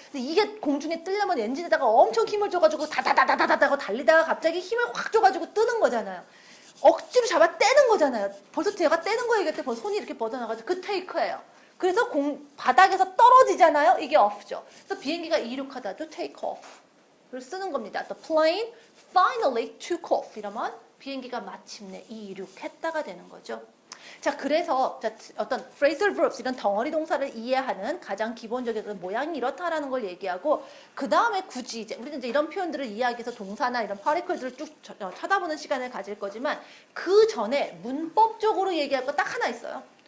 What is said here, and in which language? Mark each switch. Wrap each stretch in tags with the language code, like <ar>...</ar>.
<ko>근데 이게 공중에 뜨려면 엔진에다가 엄청 힘을 줘가지고 다다다다다다고 달리다가 갑자기 힘을 확 줘가지고 뜨는 거잖아요. 억지로 잡아 떼는 거잖아요. 벌써 제가 떼는 거 얘기할 때 벌써 손이 이렇게 뻗어나가지고 그 테이크예요. 그래서 바닥에서 떨어지잖아요. 이게 off죠. 그래서 비행기가 이륙하다도 take off를 쓰는 겁니다.</ko> <en>The plane finally took off.</en> <ko>이러면 비행기가 마침내 이륙했다가 되는 거죠. 자, 그래서 어떤 phrasal verbs 이런 덩어리 동사를 이해하는 가장 기본적인 모양이 이렇다라는 걸 얘기하고 그 다음에 굳이 우리는 이제 이런 표현들을 이해하기 위해서 동사나 이런 파리클들을 쭉 쳐다보는 시간을 가질 거지만 그 전에 문법적으로 얘기할 거 딱 하나 있어요.</ko>